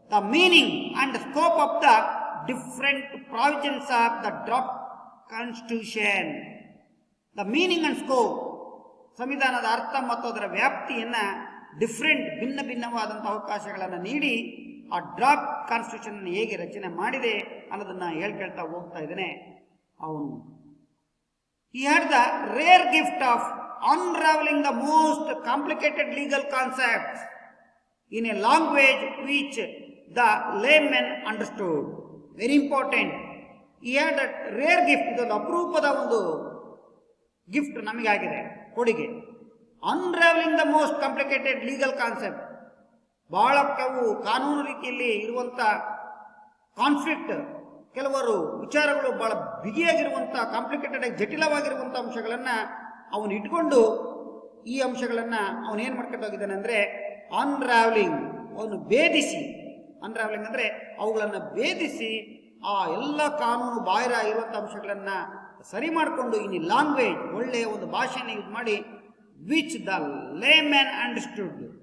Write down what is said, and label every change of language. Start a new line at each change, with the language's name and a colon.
English: The meaning and scope of the different provisions of the draft constitution. The meaning and scope,
Kannada: ಸಂವಿಧಾನದ ಅರ್ಥ ಮತ್ತು ಅದರ ವ್ಯಾಪ್ತಿಯನ್ನ different, ಭಿನ್ನ ಭಿನ್ನವಾದಂಥ ಅವಕಾಶಗಳನ್ನು ನೀಡಿ ಆ ಡ್ರಾಫ್ಟ್ ಕಾನ್ಸ್ಟಿಟ್ಯೂಷನ್ ಹೇಗೆ ರಚನೆ ಮಾಡಿದೆ ಅನ್ನೋದನ್ನ ಹೇಳ್ಕೊಳ್ತಾ ಹೋಗ್ತಾ ಇದ್ದಾನೆ ಅವನು.
English: He had the rare gift of unraveling the most complicated legal concepts in a language which the layman understood. Very important. He had that rare gift.
Kannada: ಇದೊಂದು ಅಪರೂಪದ ಒಂದು ಗಿಫ್ಟ್ ನಮಗಾಗಿದೆ, ಕೊಡುಗೆ.
English: Unraveling the most complicated legal concept.
Kannada: ಬಹಳ ಕಾನೂನು ರೀತಿಯಲ್ಲಿ ಇರುವಂತ conflict, ಕೆಲವರು ವಿಚಾರಗಳು ಬಹಳ ಬಿಗಿಯಾಗಿರುವಂಥ, ಕಾಂಪ್ಲಿಕೇಟೆಡ್ ಆಗಿ ಜಟಿಲವಾಗಿರುವಂಥ ಅಂಶಗಳನ್ನು ಅವನು ಇಟ್ಕೊಂಡು ಈ ಅಂಶಗಳನ್ನು ಅವನು ಏನು ಮಾಡ್ಕೊಂಡು ಹೋಗಿದ್ದಾನೆ ಅಂದರೆ ಅನ್ರಾವ್ಲಿಂಗ್, ಅವನು ಭೇದಿಸಿ, ಅನ್ರಾವ್ಲಿಂಗ್ ಅಂದರೆ ಅವುಗಳನ್ನು ಭೇದಿಸಿ ಆ ಎಲ್ಲ ಕಾನೂನು ಬಾಹಿರ ಇರುವಂಥ ಅಂಶಗಳನ್ನು ಸರಿ ಮಾಡಿಕೊಂಡು
English: in language,
Kannada: ಒಳ್ಳೆಯ ಒಂದು ಭಾಷೆಯನ್ನು ಯೂಸ್ ಮಾಡಿ,
English: Which the layman understood.